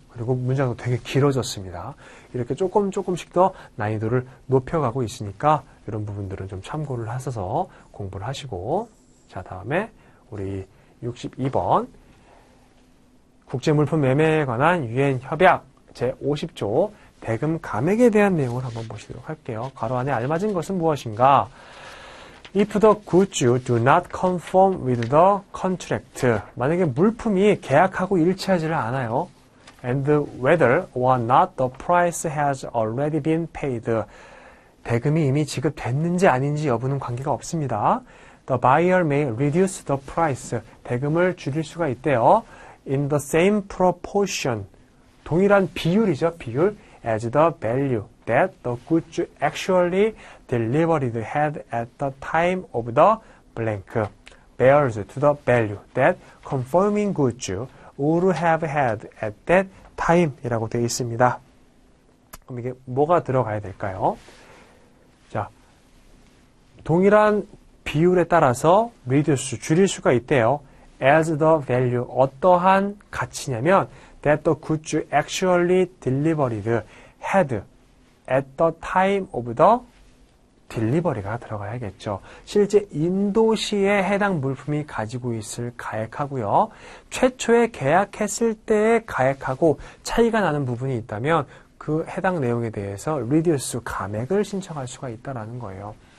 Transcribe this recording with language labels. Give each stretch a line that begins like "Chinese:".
Korean: 그리고 문장도 되게 길어졌습니다. 이렇게 조금씩 더 난이도를 높여가고 있으니까 이런 부분들은 좀 참고를 하셔서 공부를 하시고, 자, 다음에 우리 62번 국제물품 매매에 관한 유엔 협약 제50조 대금 감액에 대한 내용을 한번 보시도록 할게요. 괄호 안에 알맞은 것은 무엇인가?
English: If the goods do not conform with the contract.
Korean: 만약에 물품이 계약하고 일치하지를 않아요.
English: And whether or not the price has already been paid.
Korean: 대금이 이미 지급됐는지 아닌지 여부는 관계가 없습니다.
English: The buyer may reduce the price.
Korean: 대금을 줄일 수가 있대요.
English: In the same proportion.
Korean: 동일한 비율이죠. 비율.
English: As the value that the goods actually delivered had at the time of the blank bears to the value that conforming goods would have had at that time
Korean: 이라고 되어 있습니다. 그럼 이게 뭐가 들어가야 될까요? 자, 동일한 비율에 따라서 reduce, 줄일 수가 있대요.
English: As the value,
Korean: 어떠한 가치냐면
English: that the goods actually delivered had at the time of the
Korean: 딜리버리가 들어가야겠죠. 실제 인도시에 해당 물품이 가지고 있을 가액하고요. 최초에 계약했을 때의 가액하고 차이가 나는 부분이 있다면 그 해당 내용에 대해서 reduce, 감액을 신청할 수가 있다는 거예요.